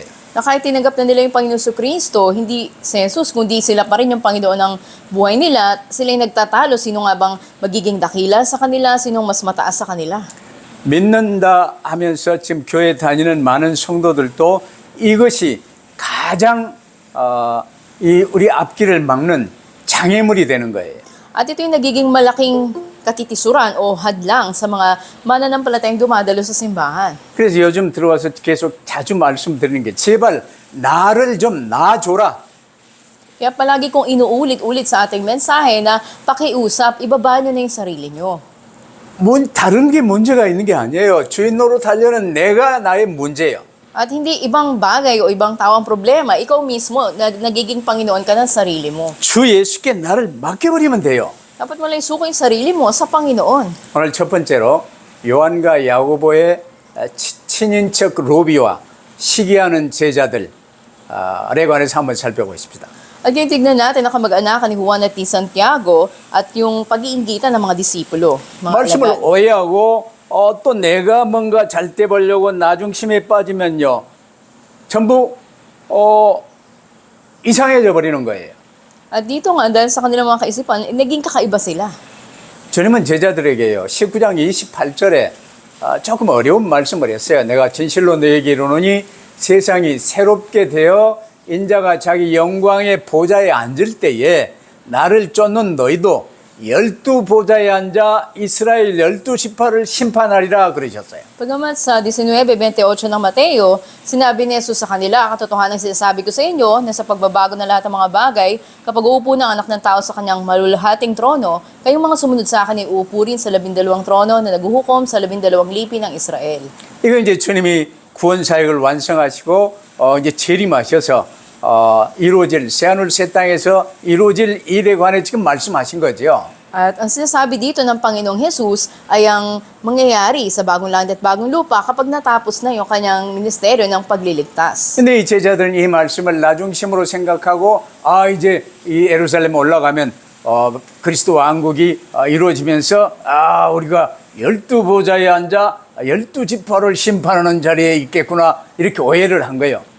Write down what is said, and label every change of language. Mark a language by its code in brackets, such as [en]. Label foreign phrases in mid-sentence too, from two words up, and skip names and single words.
[tl] Na kahit tinanggap na nila yung Panginoon sa Kristo, hindi si Jesus, kundi sila pa rin yung Panginoon ng buhay nila, sila yung nagtatalo, sino nga bang magiging dakila sa kanila, sinong mas mataas sa kanila. [ko] 믿는다 하면서 지금 교회 다니는 많은 성도들도 이것이 가장 우리 앞길을 막는 장애물이 되는 거예요. [tl] At ito yung nagiging malaking katitisuran o hadlang sa mga mananampalatayang dumadalo sa simbahan. [ko] 그래서 요즘 들어와서 계속 자주 말씀드리는 게 제발 나를 좀 놔줘라. [tl] Kaya palagi kong inuulit-ulit sa ating mensahe na pakiusap, ibaba nyo na yung sarili nyo. [ko] 다른 게 문제가 있는 게 아니에요. 주인 노릇하려는 내가 나의 문제예요. [tl] At hindi ibang bagay o ibang tao ang problema, ikaw mismo, nagiging Panginoon ka ng sarili mo. [ko] 주 예수께 나를 맡겨버리면 돼요. [tl] Dapat mo lang isuko yung sarili mo sa Panginoon. [ko] 오늘 첫 번째로 요한과 야고보의 친인척 로비와 시기하는 제자들에 관해서 한번 살펴보십시다. [tl] At yung tignan natin ang kamag-anakan ni Juan at ni Santiago at yung pag-iingitan ng mga disipulo. Mga [ko] 말씀을 [tl] alagad. [ko] 오해하고 또 내가 뭔가 잘 때 보려고 나중심에 빠지면요 전부 이상해져 버리는 거예요. [tl] At dito nga, dahil sa kanilang mga kaisipan, naging kakaiba sila. [ko] 주님은 제자들에게요 19장 28절에 조금 어려운 말씀을 했어요. 내가 진실로 너에게 이르노니 세상이 새롭게 되어 인자가 자기 영광의 보좌에 앉을 때에 나를 쫓는 너희도 12보좌에 앉아 이스라엘 12지파를 심판하리라 그러셨어요. [tl] Pagamat sa 19:28 ng Mateo, sinabi ni Jesus sa kanila, katotohanan sinasabi ko sa inyo na sa pagbabago ng lahat ng mga bagay, kapag uupo ng anak ng tao sa kanyang maluluhating trono, kayong mga sumunod sa akin ay uupo rin sa 12 trono na naguhukom sa 12 lipi ng Israel. [ko] 이거 이제 주님이 구원 사역을 완성하시고 이제 재림하셔서 이루어질 새하늘 새 땅에서 이루어질 일에 관해 지금 말씀하신 거죠. [tl] At ang sinasabi dito ng Panginoong Jesus ay ang mangyayari sa bagong langit at bagong lupa kapag natapos na yung kanyang ministeryo ng pagliligtas. [ko] 근데 이 제자들은 이 말씀을 나중심으로 생각하고 이제 이 예루살렘 올라가면 그리스도 왕국이 이루어지면서 우리가 12보좌에 앉아 12지파를 심판하는 자리에 있겠구나 이렇게 오해를 한 거예요.